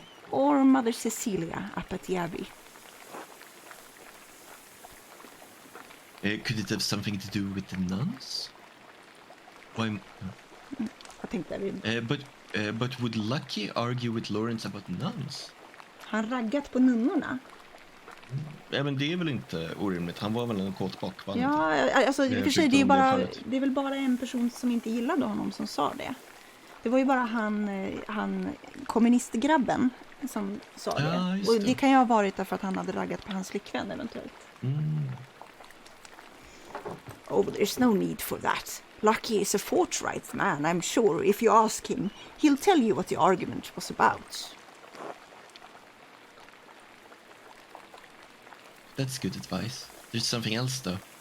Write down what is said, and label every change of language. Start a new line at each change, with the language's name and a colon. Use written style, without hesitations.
English: Or Mother Cecilia up at the Abbey. Could it have something to do with the nuns? Why?
Swedish: Jag tänkte vi...
English: But would Lucky argue with Lawrence about nuns?
Swedish: Han raggat på nunnorna. Ja, men det är väl inte orimligt. Han var väl en kåtbock, va? Ja, alltså i och för sig, det är väl bara en person som inte gillade honom som sa det. Det var ju bara han kommunistgrabben som sa det. Och det kan ju ha varit därför att han hade raggat på hans flickvän eventuellt.
English: Oh, there's no need for that. Lucky is a forthright man, I'm sure. If you ask him, he'll tell you what the argument was about. That's good advice. There's something else, though.